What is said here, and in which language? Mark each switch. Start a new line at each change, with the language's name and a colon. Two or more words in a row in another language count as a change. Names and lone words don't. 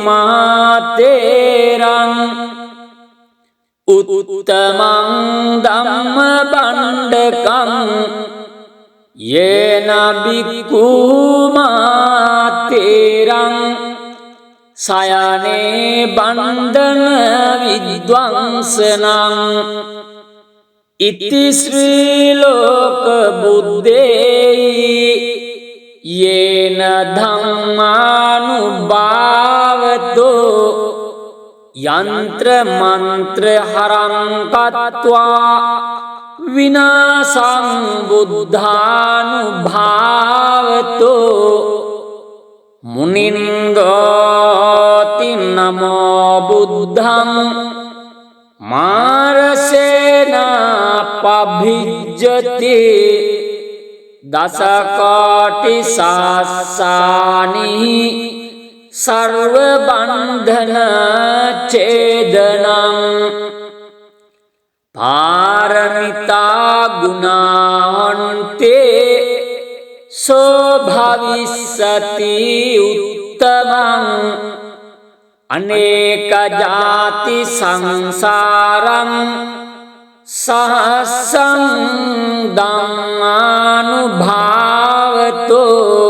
Pali: මාතේරං උත්තමං ධම්ම බණ්ඩකං යේන බික්ඛු මාතේරං සයනේ බන්ධන විද්වංසනං ඉති ශ්‍රී ලෝක බුද්දේහි යේන ධම්මානුභාවතෝ යන්ත්‍ර මන්ත්‍ර හරං කତ୍වා විනාසං බුද්ධානුභාවතෝ මුනින්දෝති නමෝ බුද්ධං මාරසේනා පභිජ්ජති දසකෝටි සහස්සානි සර්ව බන්ධන ඡේදනං පාරමිතා ගුණාන්තේ සෝ භවිස්සති උත්තමං අනේක ජාති සංසාරං සහස්සං ධම්මානුභාවතෝ